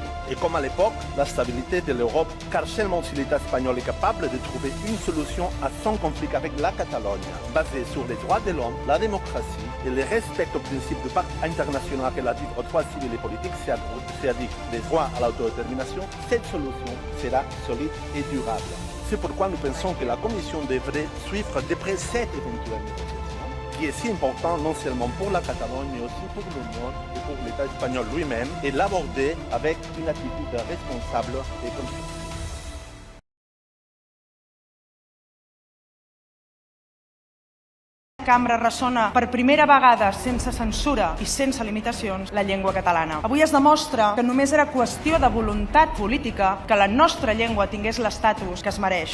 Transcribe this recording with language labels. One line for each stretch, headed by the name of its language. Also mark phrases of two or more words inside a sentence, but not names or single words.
French: Et comme à l'époque, la stabilité de l'Europe, car seulement si l'État espagnol est capable de trouver une solution à son conflit avec la Catalogne, basée sur les droits de l'homme, la démocratie et le respect au principe du pacte international relatif aux droits civils et politiques, c'est-à-dire les droits à l'autodétermination, cette solution sera solide et durable. C'est pourquoi nous pensons que la Commission devrait suivre de près cette éventuelle négociation, qui est si important non seulement pour la Catalogne, mais aussi pour l'Union et pour l'État espagnol lui-même, et l'aborder avec une attitude responsable et constructive.
Catalan: La cambra ressona per primera vegada sense censura i sense limitacions la llengua catalana. Avui es demostra que només era qüestió de voluntat política que la nostra llengua tingués l'estatus que es mereix.